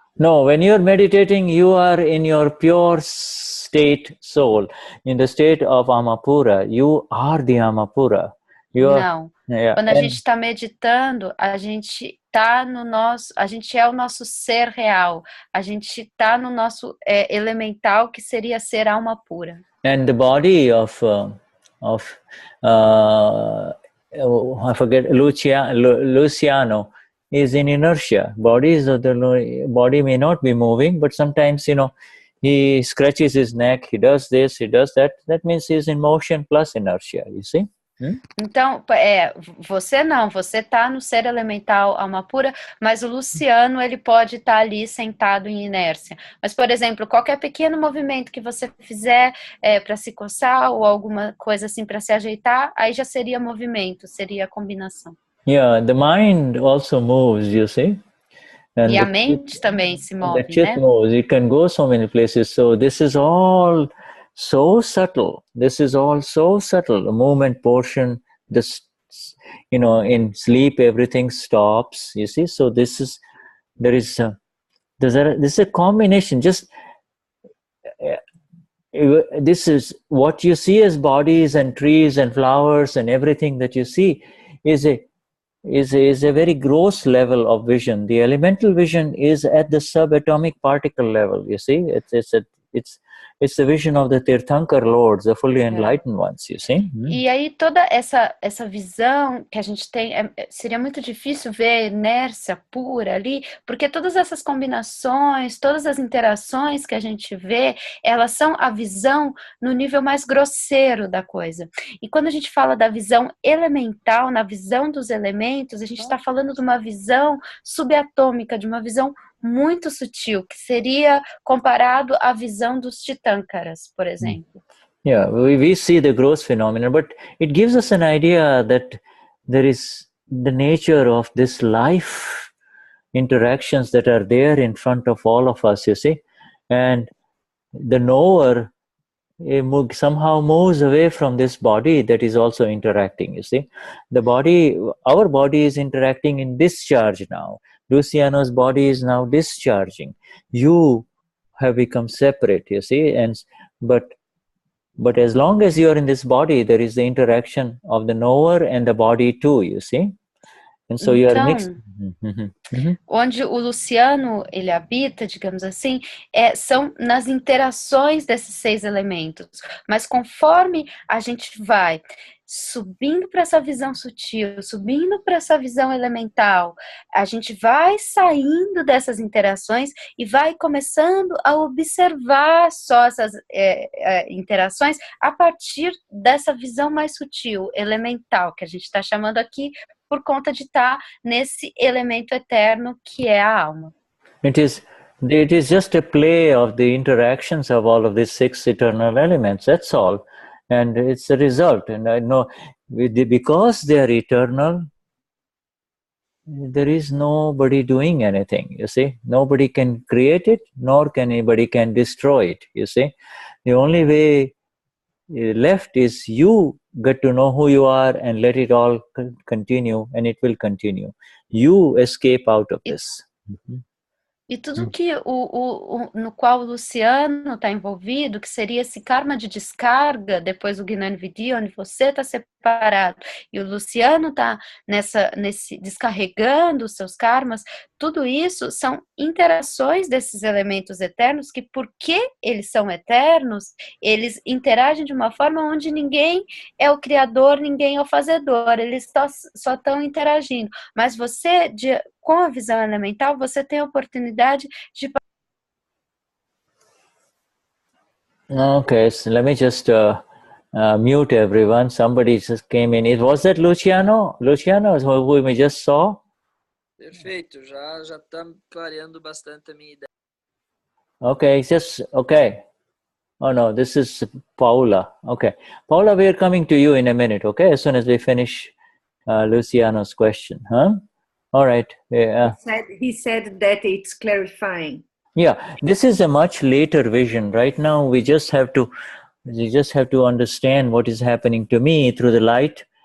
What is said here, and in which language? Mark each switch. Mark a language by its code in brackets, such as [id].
[en] No, when you are meditating, you are in your pure state soul, in the state of Amapura. You are the Amapura. [pt] Não. Quando a gente está meditando, a gente tá a gente é o nosso ser real. A gente está no nosso elemental, que seria ser alma pura. [en] And the body of I forget, Luciano is in inertia. Body may not be moving, but sometimes, you know, he scratches his neck, he does this, he does that. That means he's in motion plus inertia, you see? [pt] Então, você não, você está no ser elemental alma pura, mas o Luciano, ele pode estar ali sentado em inércia. Mas, por exemplo, qualquer pequeno movimento que você fizer para se coçar ou alguma coisa assim para se ajeitar, aí já seria movimento, seria a combinação. [en] Yeah, the mind also moves, you see? And [pt] e a mente também se move, [en] the chit moves. It can go so many places. So this is all so subtle. This is all so subtle. The movement portion, this, you know, in sleep everything stops. You see, so this is this is a combination. Just this is what you see as bodies and trees and flowers and everything that you see is a very gross level of vision. The elemental vision is at the subatomic particle level. You see, it's It's the vision of the Tirthankar Lords, the fully enlightened ones, you see. [pt] E aí toda essa visão que a gente tem, seria muito difícil ver a inércia pura ali, porque todas essas combinações, todas as interações que a gente vê, elas são a visão no nível mais grosseiro da coisa. E quando a gente fala da visão elemental, na visão dos elementos, a gente está falando de uma visão subatômica, de uma visão muito sutil, que seria comparado à visão dos Tirthankaras, por exemplo. [en] Yeah, we see the gross phenomenon, but it gives us an idea that there is the nature of this life interactions that are there in front of all of us, you see. And the knower somehow moves away from this body that is also interacting, you see. The body, our body is interacting in discharge now. Luciano's body is now discharging. You have become separate, you see. But as long as you are in this body, there is the interaction of the knower and the body too, you see. And so you are mixed. [pt] Onde o Luciano ele habita, digamos assim, são nas interações desses 6 elementos. Mas conforme a gente vai subindo para essa visão sutil, subindo para essa visão elemental, a gente vai saindo dessas interações e vai começando a observar só essas interações a partir dessa visão mais sutil, elemental, que a gente está chamando aqui por conta de estar nesse elemento eterno que é a alma. [en] It is just a play of the interactions of all of these 6 eternal elements, that's all. And it's a result. And I know, because they are eternal, there is nobody doing anything, you see. Nobody can create it, nor can anybody can destroy it, you see. The only way left is you get to know who you are and let it all continue, and it will continue. You escape out of this. [pt] E tudo que no qual o Luciano está envolvido, que seria esse karma de descarga, depois do Gnani Vidhi, onde você está separado, e o Luciano está descarregando os seus karmas, tudo isso são interações desses elementos eternos que, porque eles são eternos, eles interagem de uma forma onde ninguém é o criador, ninguém é o fazedor, eles só estão interagindo. Mas você, com a visão elemental, você tem a oportunidade de... [en] Okay, so let me just mute everyone. Somebody just came in. Was that Luciano? Luciano, who we just saw? [pt] Perfeito, já está clareando bastante a minha ideia. [en] Okay, okay. Oh no, this is Paula. Okay, Paula, we are coming to you in a minute. Okay, as soon as we finish Luciano's question, huh? All right. He said that it's clarifying. Yeah, this is a much later vision. Right now, we just have to understand what is happening to me through the light.